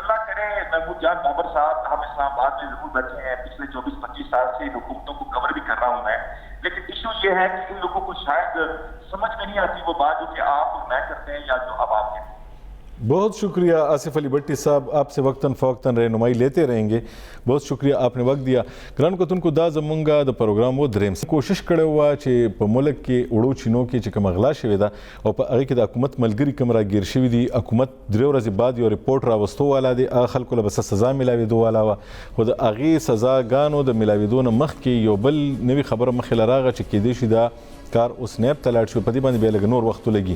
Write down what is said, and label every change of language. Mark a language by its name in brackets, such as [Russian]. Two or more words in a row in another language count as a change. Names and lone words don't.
[Urdu] لیکن اللہ کرے یہاں بعد میں ضرور بیٹھے ہیں, پچھلے 24-25 سال سے ان حکومتوں کو کور بھی کر رہا ہوں میں, لیکن ایشو یہ ہے کہ ان لوگوں کو شاید سمجھ میں نہیں آتی وہ بات جو کہ آپ اور میں کرتے ہیں یا جو اب آپ کہتے ہیں. بہت شکریہ آصف علی بٹی صاحب, آپ سے وقتاً فوقتاً رہنمائی لیتے رہیں گے. بہت شکریہ, آپ نے وقت دیا. [Pashto] ګرانو کتونکو دا زمونږ د پروګرام و دریم کوشش کړی وه چې په ملک کې وړو چینو کې چې کوم غلا شوې ده او په هغې کې د حکومت ملګري کوم راګیر شوي دي, حکومت 3 ورځې بعد یو رپورټ راوستو والا دی, هغه خلکو له به څه سزا میلاوېدو والا وه, خو د هغې سزاګانو د میلاوېدو نه مخکې یو بل نوي خبره مخې له راغله چې کیدای شي دا کار اوس نیب ته لاړ شي, په دې باندې بیا لږ نور وخت ولګي.